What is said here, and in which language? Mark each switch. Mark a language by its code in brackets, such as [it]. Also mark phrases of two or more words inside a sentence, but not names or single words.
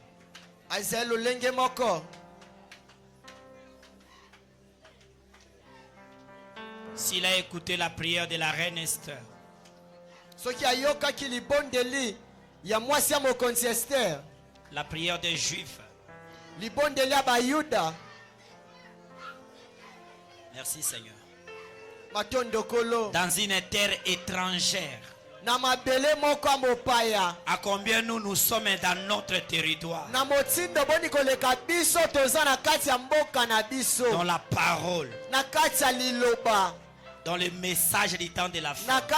[fr] S'il a écouté la prière de la reine Esther, la prière des Juifs, [ln] libondeli ya bayuda. [fr] merci Seigneur. dans une terre étrangère. À combien nous sommes dans notre territoire, dans la parole, dans le message du temps de la fin.